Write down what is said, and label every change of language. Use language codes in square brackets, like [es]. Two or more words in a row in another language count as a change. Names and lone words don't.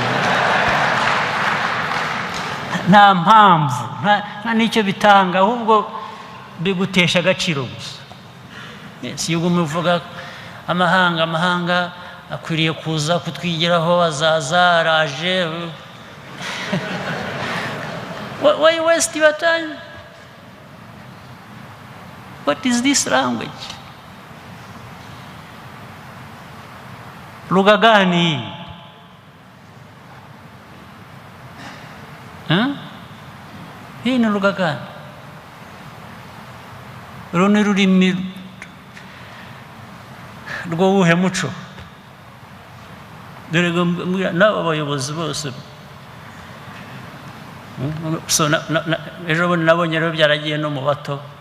[rw] Nta mpamvu, nta n'icyo bitanga, ahubwo bigutesha agaciro gusa. Si yuko muvuga amahanga akwiriye kuza kutwigiraho, azaza, araje. [en] Why waste your time? What is this language? [sw] Lugha gani? Hii ni lugha gani? [rw] Runi rurimi rw'uwuhe muco? Dore n'aba bayobozi bose. So ejo bundi nabonye rero byaragiye no mu bato.